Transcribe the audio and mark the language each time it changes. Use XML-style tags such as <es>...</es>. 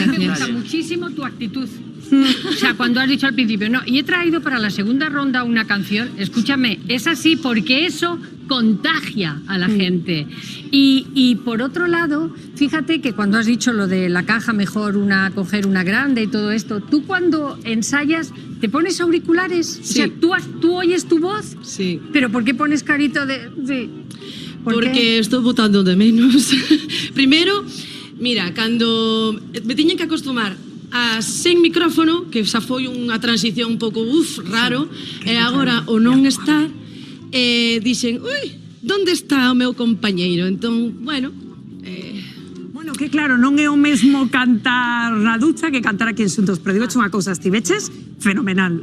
<es>Me gusta muchísimo tu actitud. O sea, cuando has dicho al principio, no, y he traído para la segunda ronda una canción, escúchame, es así porque eso contagia a la gente. Y por otro lado, fíjate que cuando has dicho lo de la caja, mejor coger una grande y todo esto, tú cuando ensayas, ¿te pones auriculares? Sí. O sea, ¿tú oyes tu voz? Sí. ¿Pero por qué pones carito de...? Sí. ¿Por Porque qué?</es> <gl>estou botando de menos. Primeiro, Mira, cando me tiñen que acostumar a sen micrófono, que xa foi unha transición un pouco raro, e agora o non estar, dixen, ui, onde está o meu compañeiro? Entón, bueno... Bueno, que claro, non é o mesmo cantar na ducha que cantar aquí en Xuntos, pero digo unha cousa, estiveches fenomenal.</gl>